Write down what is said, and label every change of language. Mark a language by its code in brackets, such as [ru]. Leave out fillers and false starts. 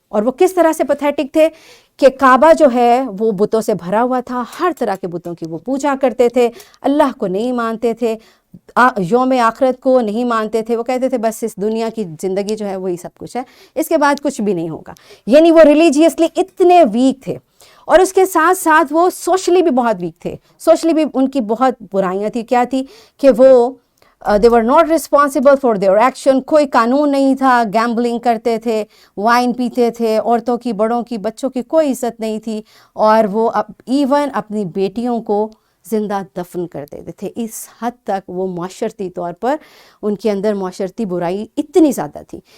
[ur] اور وہ کس طرح سے پیتھیٹک تھے کہ کعبہ جو ہے وہ بتوں سے بھرا ہوا تھا, ہر طرح کے بتوں کی وہ پوجا کرتے تھے, اللہ کو نہیں مانتے تھے, یوم آخرت کو نہیں مانتے تھے. وہ کہتے تھے بس اس دنیا کی زندگی جو ہے وہی سب کچھ ہے, اس کے بعد کچھ بھی نہیں ہوگا. یعنی وہ ریلیجیسلی اتنے ویک تھے. اور اس کے ساتھ ساتھ وہ سوشلی بھی بہت ویک تھے. سوشلی بھی ان کی بہت برائیاں تھیں. کیا تھی کہ وہ [en] they were not responsible for their action. [ur] کوئی قانون نہیں تھا. گیمبلنگ کرتے تھے, وائن پیتے تھے, عورتوں کی, بڑوں کی, بچوں کی کوئی عزت نہیں تھی, اور وہ ایون اپنی بیٹیوں کو زندہ دفن کر دیتے تھے. اس حد تک وہ معاشرتی طور پر ان کے اندر معاشرتی برائی اتنی زیادہ تھی.